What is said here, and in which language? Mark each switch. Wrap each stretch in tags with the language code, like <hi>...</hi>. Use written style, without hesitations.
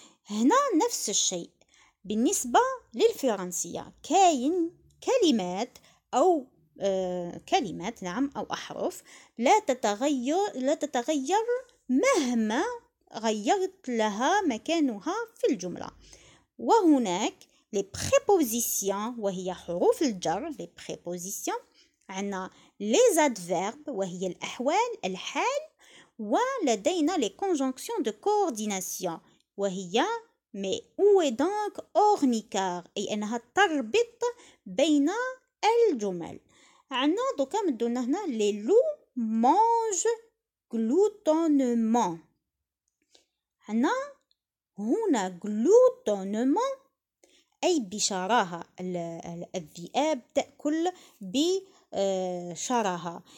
<ar>هنا نفس الشيء بالنسبة للفرنسية، كاين كلمات أو كلمات نعم أو أحرف لا تتغير مهما غيرت لها مكانها في الجملة. وهناك les prépositions وهي حروف الجر. les prépositions عندنا les adverbes وهي الأحوال الحال، ولدينا les conjonctions de coordination وهي</ar> <fr>mais où est donc ornicar</fr> <ar>أي أنها تربط بين الجمل. عندنا دوكا مدونا هنا</ar> <fr>les loups mangent gloutonnement.</fr> <ar>عندنا هنا gloutonnement أي بشراهة، الذئاب تأكل بشراهة.</ar>